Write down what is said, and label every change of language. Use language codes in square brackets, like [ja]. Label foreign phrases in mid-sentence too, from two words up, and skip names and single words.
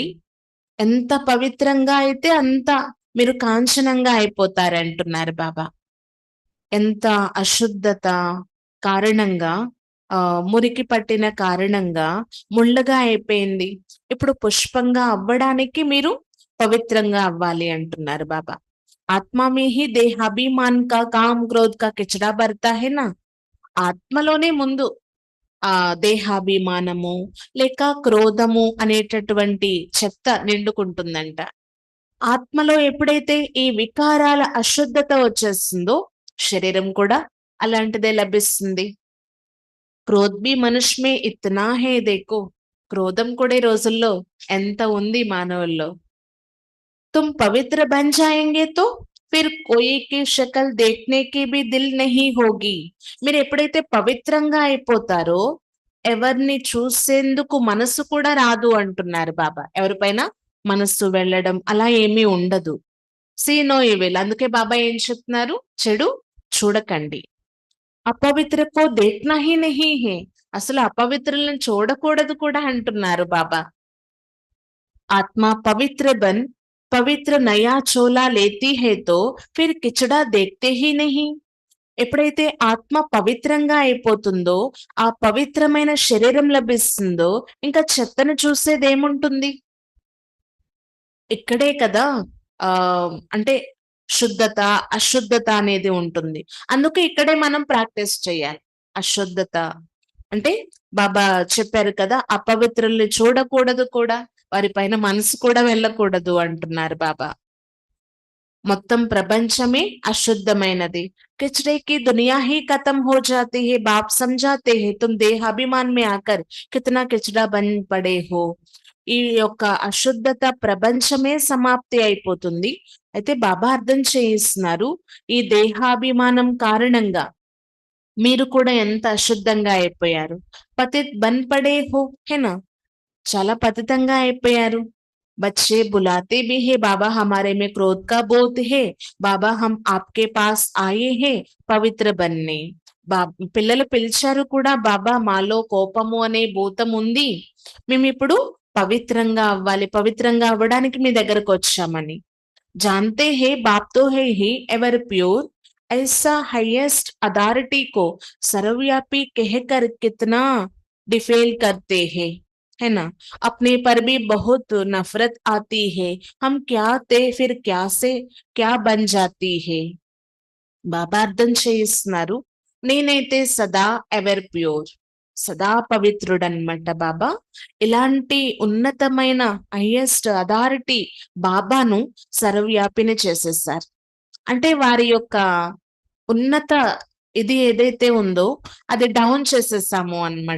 [te] ఎంత పవిత్రంగా అయితే అంత మీరు కాంచనంగా అయిపోతారంటున్నారు బాబా. ఎంత అశుద్ధత కారణంగా మురికి పట్టిన కారణంగా ముళ్ళగా అయిపోయింది. ఇప్పుడు పుష్పంగా అవ్వడానికి మీరు పవిత్రంగా అవ్వాలి అంటున్నారు బాబా. [hi] आत्मा में ही देहाभिमान का काम क्रोध का किचड़ा भरता है ना. [te] ఆత్మలోనే ముందు దేహాభిమానము లేక క్రోధము అనేటటువంటి చెత్త నిండుకుంటుందంట. ఆత్మలో ఎప్పుడైతే ఈ వికారాల అశుద్ధత వచ్చేస్తుందో శరీరం కూడా అలాంటిదే లభిస్తుంది. [hi] क्रोध भी मनुष्य में इतना है देखो. [te] క్రోధం కూడా ఈ రోజుల్లో ఎంత ఉంది మానవుల్లో. [hi] तुम पवित्र बन जाएंगे तो फिर कोई की शक्ल देखने की भी దిల్ नहीं होगी. [te] మీరు ఎప్పుడైతే పవిత్రంగా అయిపోతారో ఎవరిని చూసేందుకు మనసు కూడా రాదు అంటున్నారు బాబా. ఎవరిపైన మనస్సు వెళ్ళడం అలా ఏమీ ఉండదు. [en] see no evil. [te] అందుకే బాబా ఏం చెప్తున్నారు? చెడు చూడకండి. [hi] अपवित्र को देखना ही नहीं है. [te] అసలు అపవిత్రులను చూడకూడదు కూడా అంటున్నారు బాబా. आत्मा पवित्र बन पवित्र नया चोला लेती है तो फिर किचड़ा देखते ही नहीं. ఎప్పుడైతే ఆత్మ పవిత్రంగా అయిపోతుందో ఆ పవిత్రమైన శరీరం లభిస్తుందో ఇంకా చెత్తను చూసేదేముంటుంది? ఇక్కడే కదా ఆ అంటే శుద్ధత అశుద్ధత అనేది ఉంటుంది. అందుకే ఇక్కడే మనం ప్రాక్టీస్ చేయాలి. అశుద్ధత అంటే బాబా చెప్పారు కదా, అపవిత్రుల్ని చూడకూడదు కూడా, వారి పైన మనసు కూడా వెళ్ళకూడదు అంటున్నారు బాబా. మొత్తం ప్రపంచమే అశుద్ధమైనది. [hi] किचरे की दुनिया ही खत्म हो जाती है. बाप समझाते हैं तुम देहाभिमान में आकर कितना किचड़ा बन पड़े हो. [te] ఈ యొక్క అశుద్ధత ప్రపంచమే సమాప్తి అయిపోతుంది. అయితే బాబా అర్థం చేయిస్తున్నారు, ఈ దేహాభిమానం కారణంగా మీరు కూడా ఎంత అశుద్ధంగా అయిపోయారు. [hi] पतित बन पड़े हो है ना. [te] చాలా పతితంగా అయిపోయారు. [hi] बच्चे बुलाते भी है बाबा हमारे में क्रोध का बोध है. बाबा हम आपके पास आए हैं पवित्र बनने. [te] పిల్లలు పిలిచారు కూడా, బాబా మాలో కోపము అనే భూతం ఉంది, మేమిప్పుడు పవిత్రంగా అవ్వాలి, పవిత్రంగా అవ్వడానికి మీ దగ్గరకు వచ్చామని. [hi] जानते हैं बाप तो है ही [en] ever pure. [hi] ऐसा [en] highest authority [hi] को सर्वव्यापी कहकर कितना डिफेल करते हैं, है ना. अपने पर भी बहुत नफरत आती है. हम क्या थे फिर क्या से क्या बन जाती है. [te] బాబా అర్థం చేయిస్తున్నారు, నేనైతే సదా [en] ever pure, [te] సదా పవిత్రుడన్నమాట బాబా. ఇలాంటి ఉన్నతమైన [en] highest authority [te] బాబాను సర్వవ్యాపిని చేసేసారు. అంటే వారి యొక్క ఉన్నత ఇది ఏదైతే ఉందో అది డౌన్ చేసేసాము అన్నమాట.